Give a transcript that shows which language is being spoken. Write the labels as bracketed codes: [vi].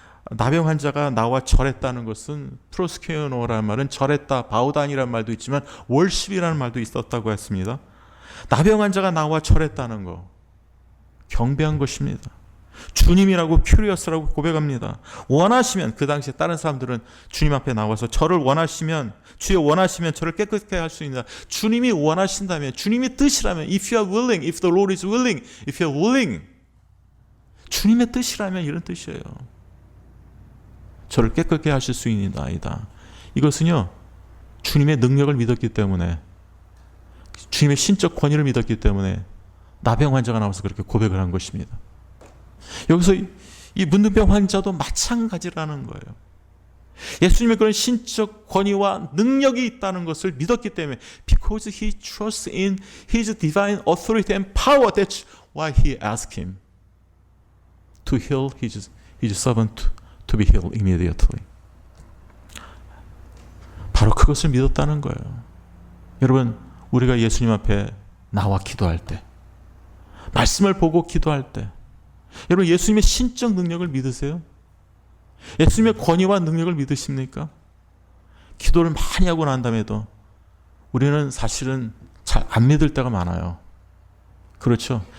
[ko] 나병 환자가 나와 절했다는 것은 프로스케노라는 말은 절했다, 바우단이라는 말도 있지만 월십이라는 말도 있었다고 했습니다. 나병 환자가 나와 절했다는 거, 경배한 것입니다. 주님이라고 큐리어스라고 고백합니다. 원하시면, 그 당시에 다른 사람들은 주님 앞에 나와서 저를 원하시면, 주여 원하시면 저를 깨끗하게 할 수 있다. 주님이 원하신다면, 주님의 뜻이라면, [en] if you are willing, if the Lord is willing, if you are willing, [ko] 주님의 뜻이라면 이런 뜻이에요. 저를 깨끗하게 하실 수 있는 나이다. 이것은요, 주님의 능력을 믿었기 때문에, 주님의 신적 권위를 믿었기 때문에 나병 환자가 나와서 그렇게 고백을 한 것입니다. 여기서 이 문둥병 환자도 마찬가지라는 거예요. 예수님의 그런 신적 권위와 능력이 있다는 것을 믿었기 때문에, [en] because he trusts in his divine authority and power, that's why he asked him to heal his servant to be healed immediately. [ko] 바로 그것을 믿었다는 거예요. 여러분, 우리가 예수님 앞에 나와 기도할 때, 말씀을 보고 기도할 때, 여러분 예수님의 신적 능력을 믿으세요? 예수님의 권위와 능력을 믿으십니까? 기도를 많이 하고 난 다음에도 우리는 사실은 잘 안 믿을 때가 많아요. 그렇죠?